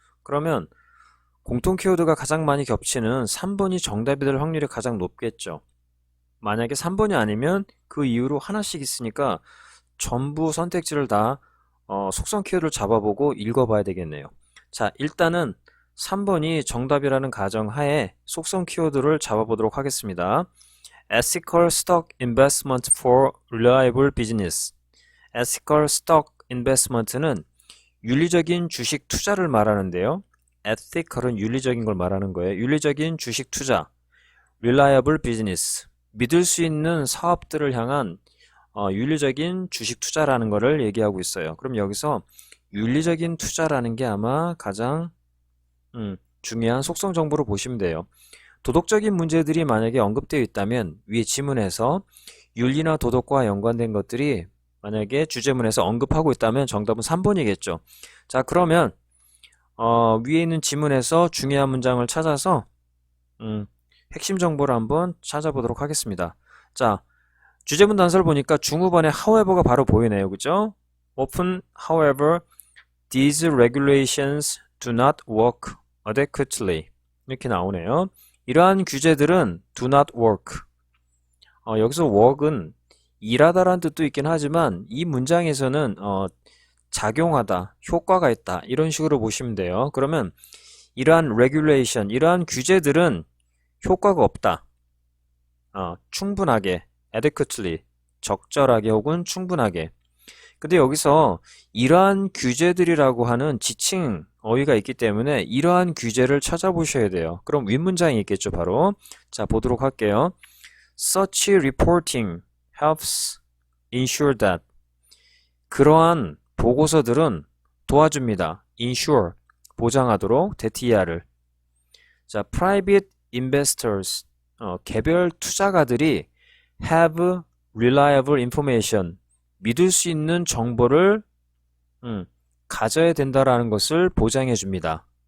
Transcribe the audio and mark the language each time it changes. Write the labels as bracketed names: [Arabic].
[Korean] 그러면 공통 키워드가 가장 많이 겹치는 3번이 정답이 될 확률이 가장 높겠죠. 만약에 3번이 아니면 그 이후로 하나씩 있으니까 전부 선택지를 다 속성 키워드를 잡아보고 읽어봐야 되겠네요. 자, 일단은 3번이 정답이라는 가정하에 속성 키워드를 잡아보도록 하겠습니다. [English] Ethical stock investment for reliable business. [Korean] Ethical stock investment는 윤리적인 주식 투자를 말하는데요. Ethical은 윤리적인 걸 말하는 거예요. 윤리적인 주식 투자. [English] Reliable business. [Korean] 믿을 수 있는 사업들을 향한 윤리적인 주식 투자라는 것을 얘기하고 있어요. 그럼 여기서 윤리적인 투자라는 게 아마 가장 중요한 속성 정보로 보시면 돼요. 도덕적인 문제들이 만약에 언급되어 있다면 위에 지문에서 윤리나 도덕과 연관된 것들이 만약에 주제문에서 언급하고 있다면 정답은 3번이겠죠. 자, 그러면 위에 있는 지문에서 중요한 문장을 찾아서 핵심 정보를 한번 찾아보도록 하겠습니다. 자, 주제문 단서를 보니까 중후반에 however가 바로 보이네요. 그죠? [English] Often, however, these regulations do not work adequately. [Korean] 이렇게 나오네요. 이러한 규제들은 [English] do not work. [Korean] 여기서 work은 일하다라는 뜻도 있긴 하지만 이 문장에서는 작용하다, 효과가 있다 이런 식으로 보시면 돼요. 그러면 이러한 regulation, 이러한 규제들은 효과가 없다. 충분하게, adequately, 적절하게 혹은 충분하게. 근데 여기서 이러한 규제들이라고 하는 지칭 어휘가 있기 때문에 이러한 규제를 찾아보셔야 돼요. 그럼 윗문장이 있겠죠, 바로. 자, 보도록 할게요. [English] Such reporting helps ensure that. [Korean] 그러한 보고서들은 도와줍니다. ensure, 보장하도록, 대티야를. 자, [English] private investors, [Korean] 개별 투자가들이 [English] have reliable information, [Korean] 믿을 수 있는 정보를 가져야 된다라는 것을 보장해 줍니다.